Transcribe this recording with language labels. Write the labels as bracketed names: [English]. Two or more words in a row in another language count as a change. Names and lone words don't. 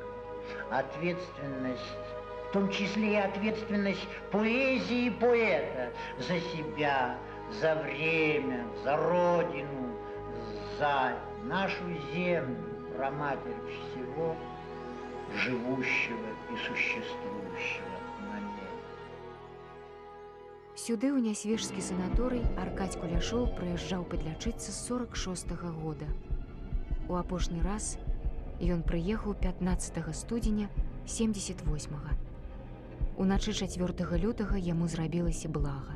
[Russian] Ответственность, в том числе и ответственность поэзии и поэта за себя, за время, за родину, за нашу землю, праматерь всего живущего и существующего на ней. [Belarusian] Сюды ў нясвежскі санаторый Аркадзь Куляшоў прыязджаў падлячыцца з 46-го года. У апошні раз ён прыехаў 15 студзеня 78-го. Уначы 4 лютага яму зрабілася блага.